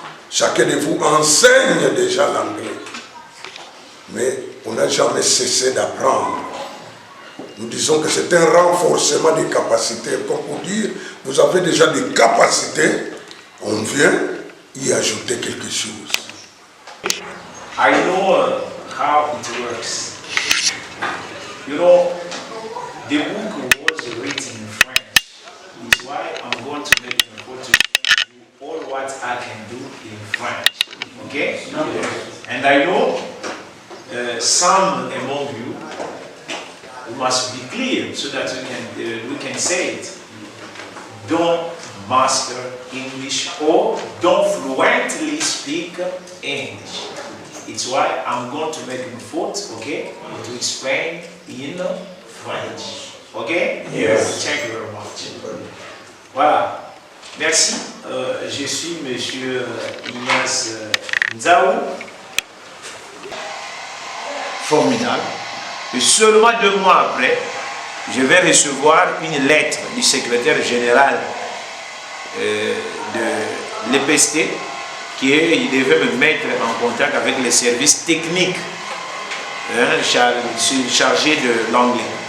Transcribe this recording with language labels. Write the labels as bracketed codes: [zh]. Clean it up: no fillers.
[fr] Chacun de vous enseigne déjà l'anglais. Mais on n'a jamais cessé d'apprendre. Nous disons que c'est un renforcement des capacités. Comme pour dire, vous avez déjà des capacités, on vient y ajouter quelque chose. [en] I know how it works. You know, the book was written in French. It's why I'm going to make an effort to do all what I can do in French. Okay? And I know some among you must be clear so that we can say it. Don't master English or don't fluently speak English. It's why I'm going to make an effort, okay, to explain in French. Okay? Yes. Thank you very much. [fr] Voilà. Merci. Je suis Monsieur Ignace Nzao. Formidable. Et seulement 2 mois après, je vais recevoir une lettre du secrétaire général de l'EPST il devait me mettre en contact avec les services techniques chargés de l'anglais.